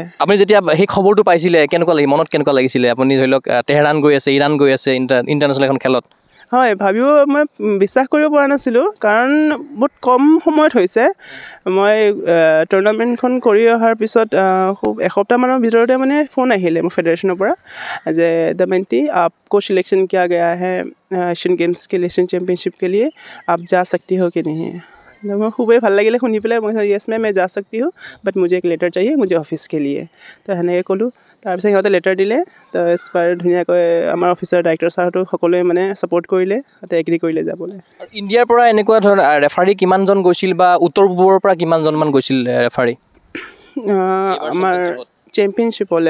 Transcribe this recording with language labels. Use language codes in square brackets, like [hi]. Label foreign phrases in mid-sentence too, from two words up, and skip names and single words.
[as] আপুনি যেতিয়া সেই খবৰটো পাইছিলে কেনেকুৱা লাগিল, মনত কেনেকুৱা লাগিছিলে? আপুনি ধৰি লওক তেহৰাণ গৈ আছে, ইৰাণ গৈ আছে ইণ্টাৰনেশ্যনেল এখন খেলত। হয়, ভাবিও মই বিশ্বাস কৰিব পৰা নাছিলোঁ, কাৰণ বহুত কম সময়ত হৈছে। মই টুৰ্ণামেণ্টখন কৰি অহাৰ পিছত খুব এসপ্তাহমানৰ ভিতৰতে মানে ফোন আহিলে মোৰ ফেডাৰেশ্যনৰ পৰা যে দময়ন্তী [hi] आपको सिलेक्शन किया गया है एशियन गेम्स के लिए, एशियन चैम्पियनशिप के लिए, आप जा सकती हो कि नहीं। [as] মই খুবেই ভাল লাগিলে শুনি পেলাই। মই [en] yes ma'am [hi] मैं जा सकती हूँ, বাট मुझे एक लेटर चाहिए मुझे ऑफिस के लिए। [as] তো সেনেকৈ ক'লোঁ। তাৰপিছত সিহঁতে লেটাৰ দিলে। তো এছপাৰ ধুনীয়াকৈ আমাৰ [en] officer director [as] ছাৰহঁতো সকলোৱে মানে ছাপোৰ্ট কৰিলে, তাতে এগ্ৰী কৰিলে যাবলৈ। আৰু ইণ্ডিয়াৰ পৰা এনেকুৱা ধৰণৰ ৰেফাৰী কিমানজন গৈছিল বা উত্তৰ পূবৰ পৰা কিমানজনমান গৈছিল ৰেফাৰী আমাৰ চেম্পিয়নশ্বিপলৈ?